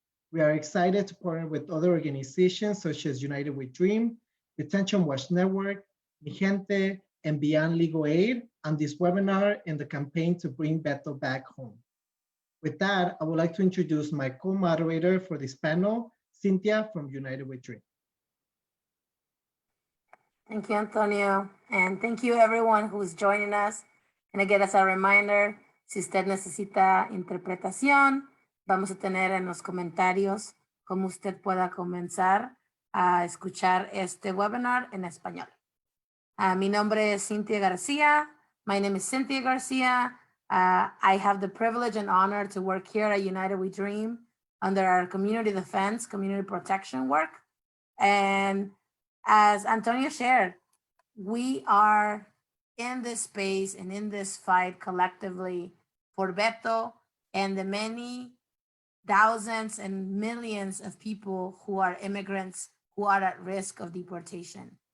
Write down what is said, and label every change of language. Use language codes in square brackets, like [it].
[en] We are excited to partner with other organizations such as United We Dream, Detention Watch Network, Mi Gente, and Beyond Legal Aid on this webinar in the campaign to bring Beto back home. With that, I would like to introduce my co-moderator for this panel, Cynthia from United We Dream. Thank you, Antonio. And thank you everyone who's joining us. And again, as a reminder, [es] si usted necesita interpretación, vamos a tener en los comentarios cómo usted pueda comenzar a escuchar este webinar en español. Mi nombre es Cynthia Garcia. [en] My name is Cynthia Garcia. I have the privilege and honor to work here at United We Dream under our community defense, community protection work. And as Antonio shared, we are in this space and in this fight collectively for Beto and the many thousands and millions of people who are immigrants who are at risk of deportation.